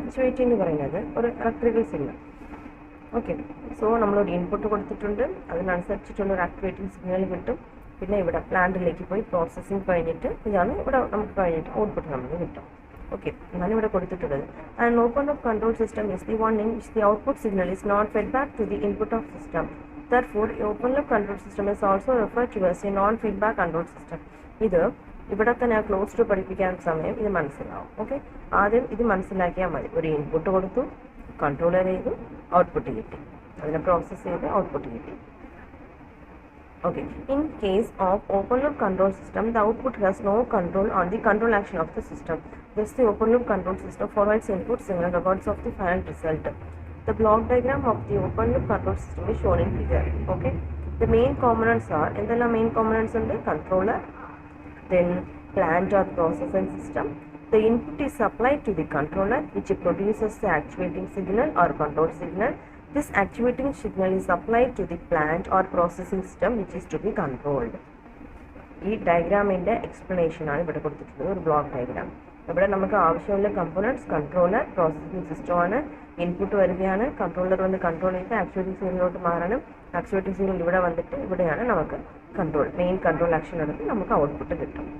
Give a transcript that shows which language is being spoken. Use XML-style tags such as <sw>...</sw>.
<ml>Actuating എന്ന് പറയുന്നത് ഒരു ഇലക്ട്രിക്കൽ സിഗ്നൽ. ഓക്കെ, സോ നമ്മളൊരു ഇൻപുട്ട് കൊടുത്തിട്ടുണ്ട്, അതിനനുസരിച്ചിട്ടുള്ള ഒരു ആക്ടിവേറ്റിംഗ് സിഗ്നൽ കിട്ടും. പിന്നെ ഇവിടെ പ്ലാന്റിലേക്ക് പോയി പ്രോസസ്സിംഗ് കഴിഞ്ഞിട്ട് ഇതാണ് ഇവിടെ നമുക്ക് കഴിഞ്ഞിട്ട് ഔട്ട്പുട്ട് നമുക്ക് കിട്ടും.</ml> <en>okay,</en> <ml>എന്നാണ് ഇവിടെ കൊടുത്തിട്ടുള്ളത്.</ml> <en>And open loop control system is the one in which the output signal is not fed back to the input of system. Therefore, open loop control system is also referred to as a non-feedback control system.</en> <ml>ഇത് ഇവിടെ തന്നെ close to പഠിപ്പിക്കാൻ സമയം ഇത് മനസ്സിലാവും. Okay, ആദ്യം ഇത് മനസ്സിലാക്കിയാൽ മതി. ഒരു ഇൻപുട്ട് കൊടുത്തു, കൺട്രോളർ ചെയ്തു, ഔട്ട്പുട്ട് കിട്ടി, അതിനെ പ്രോസസ്സ് ചെയ്ത് ഔട്ട്പുട്ട് കിട്ടി.</ml> <en>Okay, in case of open loop control system, the output has no control on the control action of the system. Thus, the open loop control system forwards input signal records of the final result. The block diagram of the open loop control system is shown in figure. Okay, the main components are the main components under controller, then plant or processing system. The input is supplied to the controller, which produces the actuating signal or control signal. This actuating signal is supplied to the plant or processing system, which is to be controlled.</en> <ml>ഈ ഡയഗ്രാമിൻ്റെ എക്സ്പ്ലനേഷനാണ് ഇവിടെ കൊടുത്തിട്ടുള്ളത്, ഒരു block diagram. ഇവിടെ നമുക്ക് ആവശ്യമുള്ള components controller, processing സിസ്റ്റമാണ്. Input വരികയാണ്, controller വന്ന് കൺട്രോൾ ചെയ്ത് ആക്ച്വേറ്റിംഗ് സിഗ്നലിലോട്ട് മാറണം. ആക്ച്വേറ്റിംഗ് സിഗ്നൽ ഇവിടെ വന്നിട്ട് ഇവിടെയാണ് നമുക്ക് മെയിൻ കൺട്രോൾ ആക്ഷൻ എടുത്ത് നമുക്ക് ഔട്ട്പുട്ട് കിട്ടും.</ml>